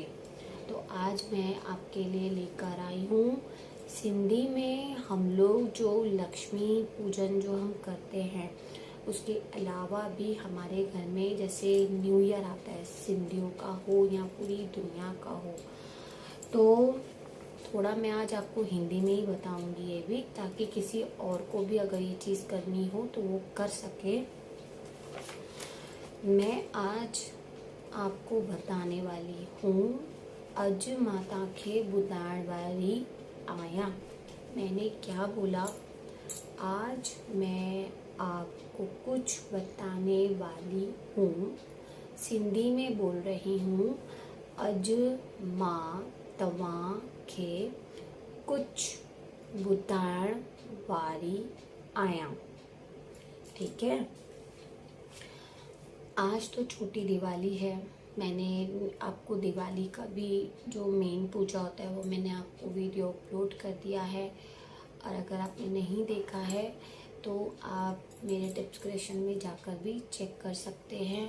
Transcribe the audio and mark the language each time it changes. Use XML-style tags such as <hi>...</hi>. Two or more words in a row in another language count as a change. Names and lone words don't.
<hi>तो आज मैं आपके लिए लेकर आई हूँ, सिंधी में हम लोग जो लक्ष्मी पूजन जो हम करते हैं, उसके अलावा भी हमारे घर में जैसे</hi> <en>New Year</en> <hi>आता है, सिंधियों का हो या पूरी दुनिया का हो, तो थोड़ा मैं आज आपको हिंदी में ही बताऊंगी ये भी, ताकि किसी और को भी अगर ये चीज़ करनी हो तो वो कर सके। मैं आज आपको बताने वाली हूँ,</hi> <sd>अज माता खे ॿुधाइण वाली आया।</sd> <hi>मैंने क्या बोला? आज मैं आपको कुछ बताने वाली हूँ, सिंधी में बोल रही हूँ।</hi> <sd>अज मां तव्हां खे कुछ ॿुधाइण वाली आया।</sd> <hi>ठीक है। आज तो छोटी दिवाली है। मैंने आपको दिवाली का भी जो मेन पूजा होता है वो मैंने आपको</hi> <en>video upload</en> <hi>कर दिया है, और अगर आपने नहीं देखा है तो आप मेरे डिस्क्रिप्शन में जाकर भी चेक कर सकते हैं।</hi>